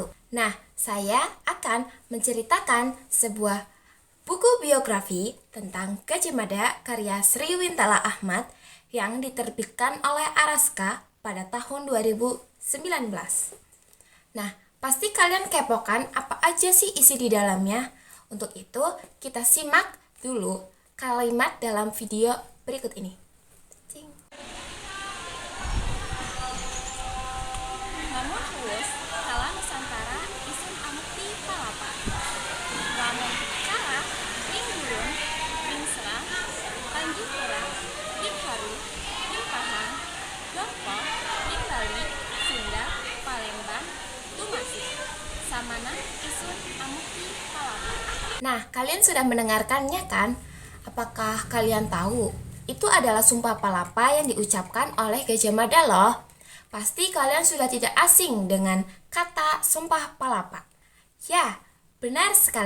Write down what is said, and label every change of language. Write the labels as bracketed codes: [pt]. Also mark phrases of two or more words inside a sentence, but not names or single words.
[id] Nah, saya akan menceritakan sebuah buku biografi tentang Gajah Mada karya Sri Wintala Ahmad yang diterbitkan oleh Araska pada tahun 2019. Nah, pasti kalian kepo kan apa aja sih isi di dalamnya? Untuk itu, kita simak dulu kalimat dalam video berikut ini. Cing. [kaw] Namun huwes kala Nusantara isun amukti palapa. Lamun kala ring gurun, ring serang, Tanjung Perak, ring Haru, ring Pahang, Lompok, ring Bali, Sunda, Palembang, Tumasik. Samana isun amukti palapa. [id] Nah, kalian sudah mendengarkannya kan? Apakah kalian tahu? Itu adalah sumpah palapa yang diucapkan oleh Gajah Mada loh. Pasti kalian sudah tidak asing dengan kata sumpah palapa. Ya, benar sekali.